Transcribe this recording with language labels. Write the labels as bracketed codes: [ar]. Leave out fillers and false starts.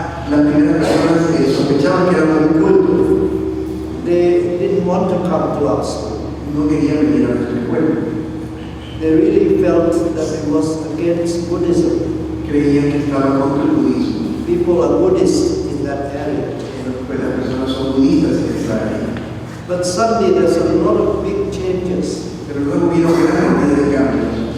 [es] Las primeras personas sospechaban que éramos un culto. [en] They didn't want to come to our school. [es] No querían venir a nuestra escuela. [en] They really felt that it was against Buddhism. [es] Creían que estaba contra el budismo. [en] People are Buddhist in that area. [es] Pues las personas son budistas en esa área. [en] But suddenly there's a lot of big changes. [es] Pero luego vino gran cantidad de cambios.